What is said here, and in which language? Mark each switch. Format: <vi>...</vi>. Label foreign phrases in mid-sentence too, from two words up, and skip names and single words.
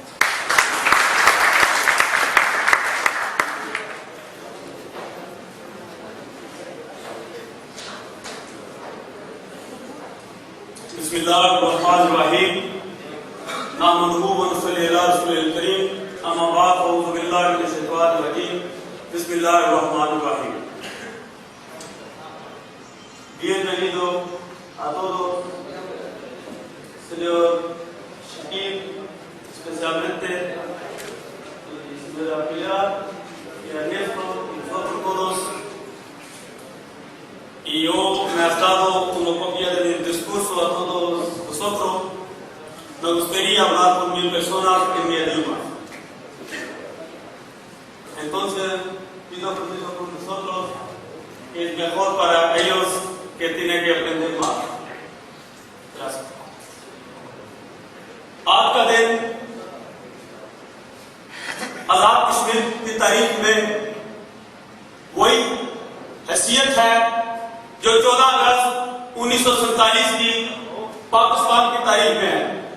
<ar>بسم اللہ الرحمن الرحیم، نحمدہ ونصلی علی رسولہ الکریم، اما بعد اعوذ باللہ من الشیطان الرجیم، بسم اللہ الرحمن الرحیم۔</ar> <es>Bienvenido a todos, señor Shakib, especialmente señora Pilar y Ernesto y nosotros todos. Y yo me he dado una copia de mi discurso a todos vosotros. Me gustaría hablar con 1000 personas en mi idioma. Entonces, pido permiso por nosotros, que es mejor para ellos que tienen que aprender más. Gracias.</es> <ur>آج کا دن آزاد کشمیر کی تاریخ میں وہی حیثیت ہے جو 14 اگست 1947 کی پاکستان کی تاریخ میں ہے۔</ur>